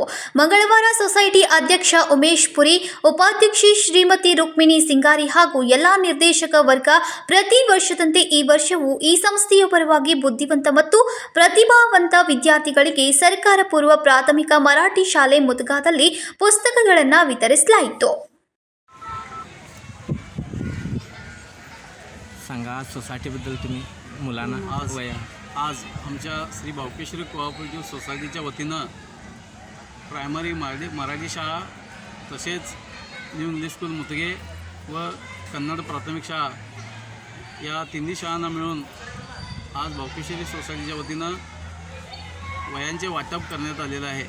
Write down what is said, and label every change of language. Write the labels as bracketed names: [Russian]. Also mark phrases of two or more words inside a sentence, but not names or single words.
[Kannada] ಮಂಗಳವಾರ ಸೊಸೈಟಿ ಅಧ್ಯಕ್ಷ ಉಮೇಶ್ ಪುರಿ, ಉಪಾಧ್ಯಕ್ಷೆ ಶ್ರೀಮತಿ ರುಕ್ಮಿಣಿ ಸಿಂಗಾರಿ ಹಾಗೂ ಎಲ್ಲಾ ನಿರ್ದೇಶಕ ವರ್ಗ ಪ್ರತಿ ವರ್ಷದಂತೆ ಈ ವರ್ಷವೂ ಈ ಸಂಸ್ಥೆಯ ಪರವಾಗಿ ಬುದ್ಧಿವಂತ ಮತ್ತು ಪ್ರತಿಭಾವಂತ ವಿದ್ಯಾರ್ಥಿಗಳಿಗೆ ಸರ್ಕಾರ ಪೂರ್ವ ಪ್ರಾಥಮಿಕ ಮರಾಠಿ ಶಾಲೆ ಮುದಗದಲ್ಲಿ ಪುಸ್ತಕಗಳನ್ನು वितरिಸಲಾಯಿತು. [Marathi] सांगा सोसायटीबद्दल तुम्ही मुलांना आज आमच्या श्री बावकेश्वरी कोऑपरेटिव्ह सोसायटीच्या वतीनं प्रायमरी मराठी शाळा तसेच न्यू इंग्लिश स्कूल मुतगे व कन्नड प्राथमिक शाळा या तिन्ही शाळांना मिळून आज बावकेश्वरी सोसायटीच्या वतीनं वह्यांचे वाटप करण्यात आलेलं आहे.